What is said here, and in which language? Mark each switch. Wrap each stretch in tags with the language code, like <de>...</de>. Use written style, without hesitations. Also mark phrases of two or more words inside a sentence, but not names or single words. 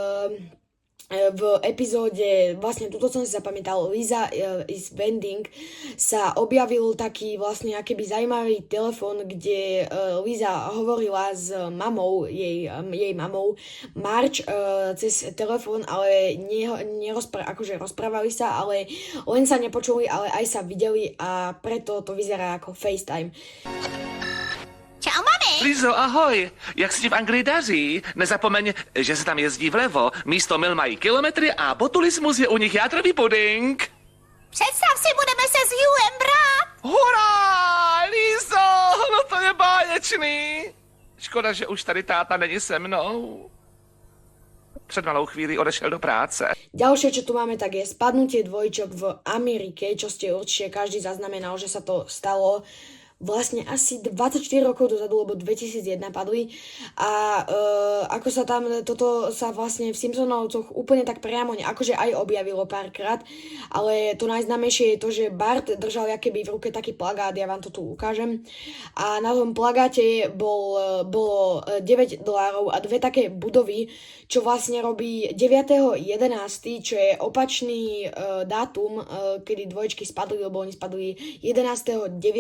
<sk>V epizóde, vlastne tuto som si zapamätal, Lisa is Vending, sa objavil taký vlastne akýby zaujímavý telefon, kde Lisa hovorila s mamou, jej mamou Marge cez telefon, ale akože rozprávali sa, ale len sa nepočuli, ale aj sa videli a preto to vyzerá ako FaceTime.</sk> <cs>Čau, mami! Lizo, ahoj! Jak si v Anglii daří? Nezapomeň, že se tam jezdí vlevo. Místo mil mají kilometry a botulismus je u nich játrový puding. Představ si, budeme se s Hughiem brát! Hurá! Lizo, no to je báječný. Škoda, že už tady táta není se mnou. Před malou chvíli odešel do práce.</cs> <sk>Ďalšie, čo tu máme, tak je spadnutie dvojčok v Amerike, čo ste určite každý zaznamenal, že sa to stalo vlastne asi 24 rokov dozadu, lebo 2001 padli a ako sa tam, toto sa vlastne v Simpsonovcoch úplne tak priamo akože aj objavilo párkrát, ale to najznámejšie je to, že Bart držal akéby v ruke taký plagát, ja vám to tu ukážem a na tom plagáte bolo $9 a dve také budovy, čo vlastne robí 9.11., čo je opačný dátum, kedy dvojčky spadli, lebo oni spadli 11.9.</sk>